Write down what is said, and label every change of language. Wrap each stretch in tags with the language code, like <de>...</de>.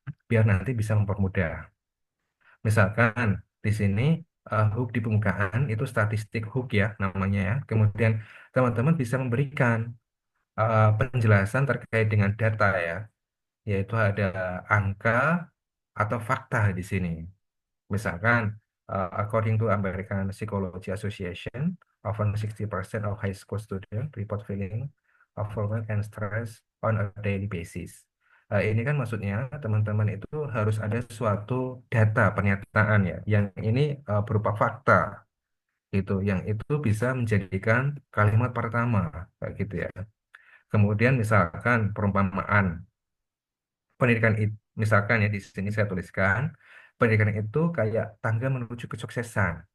<id>Biar nanti bisa mempermudah. Misalkan di sini hook di pembukaan itu statistik hook ya namanya ya. Kemudian teman-teman bisa memberikan penjelasan terkait dengan data ya, yaitu ada angka atau fakta di sini. Misalkan,</id> <en>according to American Psychology Association, often 60% of high school students report feeling overwhelmed and stress on a daily basis.</en> <id>Ini kan maksudnya teman-teman itu harus ada suatu data pernyataan ya, yang ini berupa fakta gitu, yang itu bisa menjadikan kalimat pertama kayak gitu ya. Kemudian misalkan perumpamaan pendidikan itu, misalkan ya di sini saya tuliskan, pendidikan itu kayak tangga menuju kesuksesan.</id>